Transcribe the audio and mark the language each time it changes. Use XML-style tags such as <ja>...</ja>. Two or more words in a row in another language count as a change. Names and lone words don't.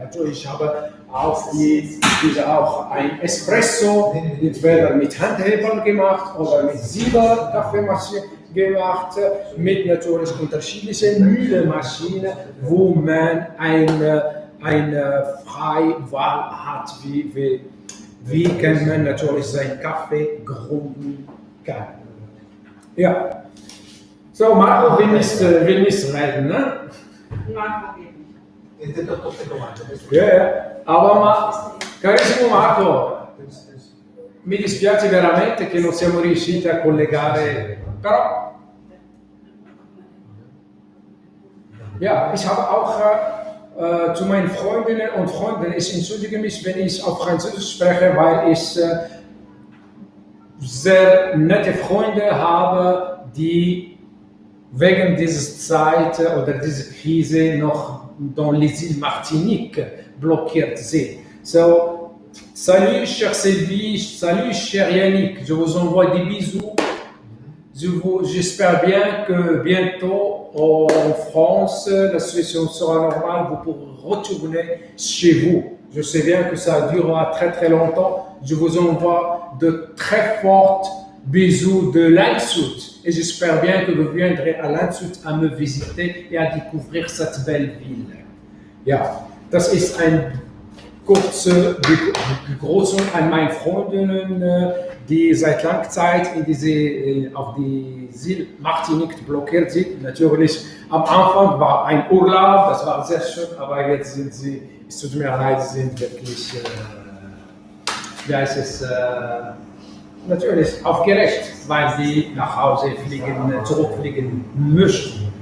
<de>Natürlich, ich habe auch auch ein Espresso, entweder mit Handhebern gemacht oder mit Silberkaffeemaschine gemacht, mit natürlich unterschiedlichen Mühlemaschinen, wo man eine freie Wahl hat, wie kann man natürlich seinen Kaffee gründen kann. Ja. So, Marco will nicht reden, ne? Marco geht nicht. Ja. Aber</de> <it>carissimo Marco, mi dispiace veramente che non siamo riusciti a collegare, però</it> <de>ja, ich habe auch zu meinen Freundinnen und Freunden, ich entschuldige mich, wenn ich auf Französisch spreche, weil ich sehr nette Freunde habe, die wegen dieser Zeit oder dieser Krise noch</de> <fr>dans les îles Martinique</fr> <de>blockiert sind. So,</de> <fr>salut cher Sylvie, salut cher Yannick, je vous envoie des bisous. J'espère bien que bientôt en France, la situation sera normale, vous pourrez retourner chez vous. Je sais bien que ça durera très très longtemps. Je vous envoie de très fortes bisous de Landshut et j'espère bien que vous viendrez à Landshut à me visiter et à découvrir cette belle ville.</fr> <de>Ja, das ist ein kurze Begrüßung an meine Freundinnen, die seit langer Zeit auf die Île Martinique blockiert sind. Natürlich, am Anfang war ein Urlaub, das war sehr schön, aber jetzt sind sie, es tut mir leid, sie sind wirklich, wie heißt es, natürlich aufgeregt, weil sie nach Hause zurückfliegen möchten.</de>